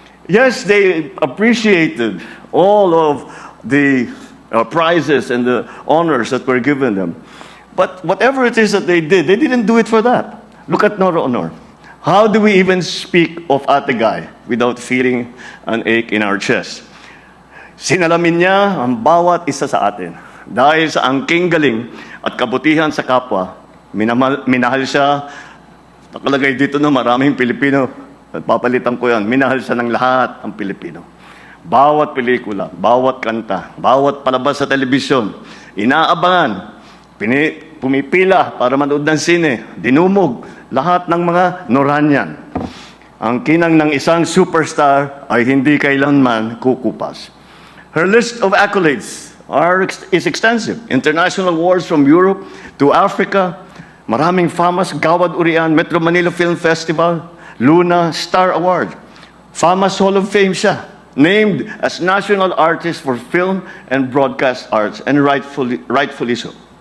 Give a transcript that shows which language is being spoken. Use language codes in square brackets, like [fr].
[en] Yes, they appreciated all of the prizes and the honors that were given them. But whatever it is that they didn't do it for that. Look at Nora Aunor. How do we even speak of Ate Guy without feeling an ache in our chest? [tl] Sinalamin niya ang bawat isa sa atin. Dahil sa angking galing at kabutihan sa kapwa, minahal siya. Nakalagay dito na maraming Pilipino. At papalitan ko yan. Minahal siya ng lahat ang Pilipino. Bawat pelikula, bawat kanta, bawat palabas sa telebisyon, inaabangan, pumipila para manood ng sine, dinumog, lahat ng mga Noranian. Ang kinang ng isang superstar ay hindi kailanman kukupas. [en] Her list of accolades is extensive. International awards from Europe to Africa, [tl] maraming [en] FAMAS, Gawad Urian, Metro Manila Film Festival, Luna Star Award. FAMAS Hall of Fame siya, named as National Artist for Film and Broadcast Arts, and rightfully so.